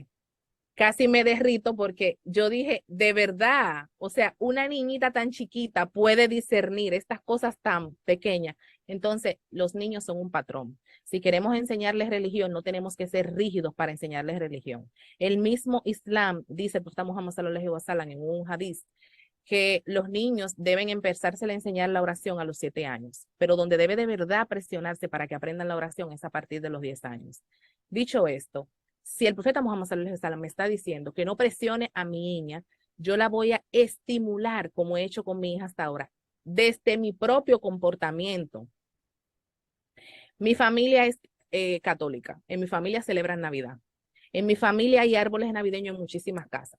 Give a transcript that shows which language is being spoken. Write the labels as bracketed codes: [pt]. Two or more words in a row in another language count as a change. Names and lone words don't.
[es] Casi me derrito porque yo dije, de verdad, o sea, una niñita tan chiquita puede discernir estas cosas tan pequeñas. Entonces, los niños son un patrón. Si queremos enseñarles religión, no tenemos que ser rígidos para enseñarles religión. El mismo Islam dice, pues estamos Muhammad [ar] صلى الله عليه وسلم [es] en un hadith, que los niños deben empezarse a enseñar la oración a los 7 años, pero donde debe de verdad presionarse para que aprendan la oración es a partir de los 10 años. Dicho esto, si el profeta Muhammad [ar] صلى الله عليه وسلم [es] me está diciendo que no presione a mi niña, yo la voy a estimular como he hecho con mi hija hasta ahora, desde mi propio comportamiento. Mi familia es católica, en mi familia celebran Navidad, en mi familia hay árboles navideños en muchísimas casas.